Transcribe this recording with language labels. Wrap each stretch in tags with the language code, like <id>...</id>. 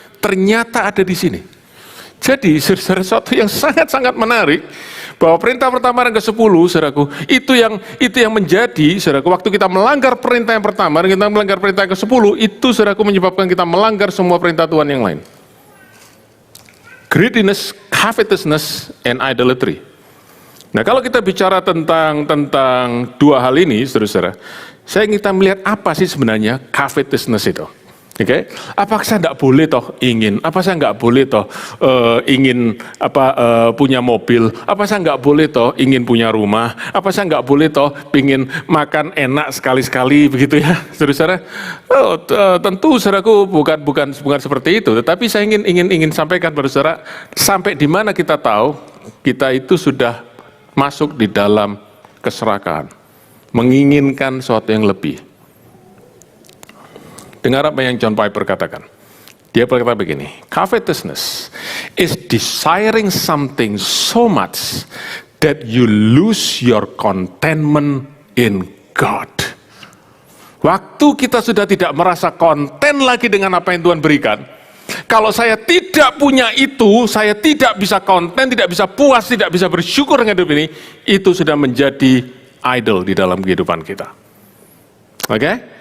<id>Ternyata ada di sini. Jadi sesuatu yang sangat-sangat menarik bahwa perintah pertama dan ke-10, saudaraku, itu yang menjadi, saudaraku, waktu kita melanggar perintah yang pertama dan kita melanggar perintah yang ke-10, itu saudaraku menyebabkan kita melanggar semua perintah Tuhan yang lain.</id> <en>Greediness, covetousness, and idolatry.</en> <id>Nah, kalau kita bicara tentang dua hal ini, saudara-saudara, saya ingin kita melihat apa sih sebenarnya covetousness itu. Oke, apakah saya tidak boleh toh ingin? Apa saya nggak boleh toh ingin punya mobil? Apa saya nggak boleh toh ingin punya rumah? Apa saya nggak boleh toh ingin makan enak sekali-sekali begitu ya, saudara? Tentu saudaraku bukan seperti itu. Tetapi saya ingin sampaikan pada saudara, sampai di mana kita tahu kita itu sudah masuk di dalam keserakahan, menginginkan sesuatu yang lebih. Dengar apa yang John Piper katakan. Dia berkata begini,</id> <en>covetousness is desiring something so much that you lose your contentment in God.</en> <id>Waktu kita sudah tidak merasa konten lagi dengan apa yang Tuhan berikan, kalau saya tidak punya itu, saya tidak bisa konten, tidak bisa puas, tidak bisa bersyukur dengan hidup ini, itu sudah menjadi idol di dalam kehidupan kita. Oke?</id>